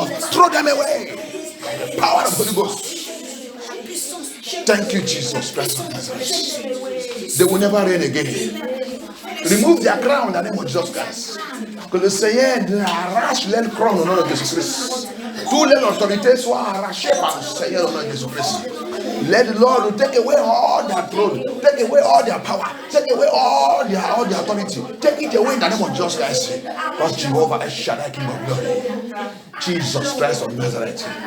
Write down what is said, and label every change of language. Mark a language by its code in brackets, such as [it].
[en] Throw them away. The power of the Holy Ghost. Thank you, Jesus Christ of Nazareth. They will never reign again. Remove their crown in the name of Jesus Christ. [fr] Que le Seigneur arrache leur crown au nom de Jésus-Christ. Toutes les autorités soient arrachées par le Seigneur au nom de Jésus-Christ. [en] Let the Lord take away all their throne, take away all their power, take away all their authority. Take it away in the name of Jesus Christ. Because Jehovah is Shaddai, King of glory. Jesus Christ of Nazareth.